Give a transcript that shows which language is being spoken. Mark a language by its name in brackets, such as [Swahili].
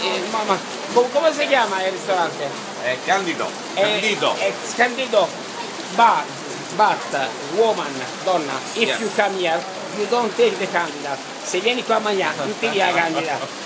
[Italian] Mamma, come si chiama il ristorante? Candido. Candido. [English] But woman, donna, if you come here, you don't take the candidate. [Italian] Se vieni qua a mangiare, non ti dia la candidata.